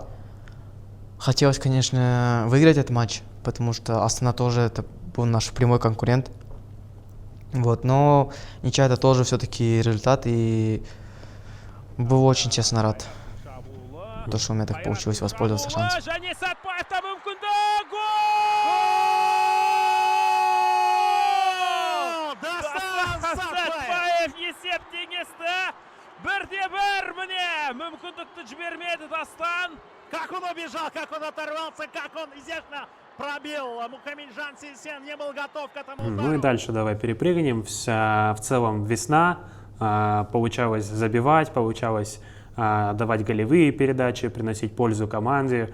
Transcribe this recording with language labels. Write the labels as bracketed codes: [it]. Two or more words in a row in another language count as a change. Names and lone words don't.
[ru] Хотелось, конечно, выиграть этот матч, потому что Астана тоже это был наш прямой конкурент. Вот, но ничья это тоже все-таки результат, и был очень честно рад, то, что у меня так получилось воспользоваться шансом. [kk] Және Сатпаевта мүмкіндік! Дастан Сатпаев есеп теңесті. 1-1, міне, мүмкіндікті жібермеді Дастан. [ru] Как он убежал, как он оторвался, как он изящно пробил. Мухамеджан Сисен не был готов к этому удару. Ну и дальше давай перепрыгнем. В целом весна, получалось забивать, получалось давать голевые передачи, приносить пользу команде.